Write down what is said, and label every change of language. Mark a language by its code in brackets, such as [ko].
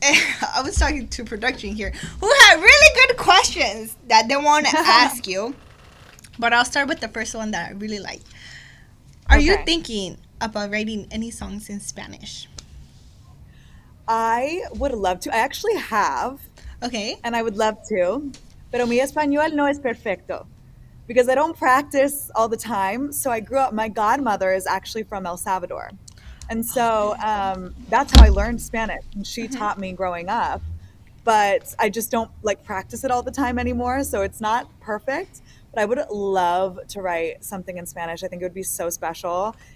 [en] I was talking to production here, who had really good questions that they want to ask you. But I'll start with the first one that I really like. Are you thinking about writing any songs in Spanish? I would love to. I actually have. Okay. And I would love to. [es] Pero mi español no es perfecto. [en] Because I don't practice all the time. So I grew up, my godmother is actually from El Salvador. And so that's how I learned Spanish. And she taught me growing up. But I just don't practice it all the time anymore. So it's not perfect. But I would love to write something in Spanish. I think it would be so special.